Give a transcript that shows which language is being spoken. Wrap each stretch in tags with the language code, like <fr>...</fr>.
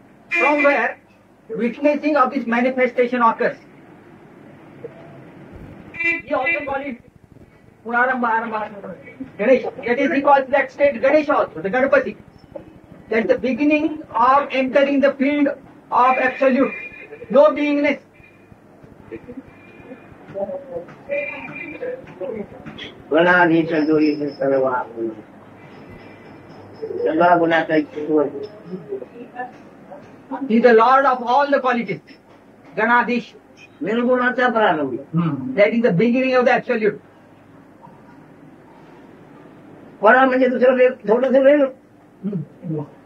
<en>From where witnessing of this manifestation occurs. He also calls it Purarambha, Arambha, Ganesh. That is, he calls that state Ganesh also, the Ganapati. That's the beginning of entering the field of absolute, no beingness.</en> <mr>गणाधीश जोरी सर्व सगळा गुणाचा</mr> <en>He is the Lord of all the qualities.</en> <mr>Ganadish. निर्गुणाचा प्रारंभ.</mr> <en>That is the beginning of the absolute.</en> <mr>परा म्हणजे दुसरं थोडस वेगळं.</mr>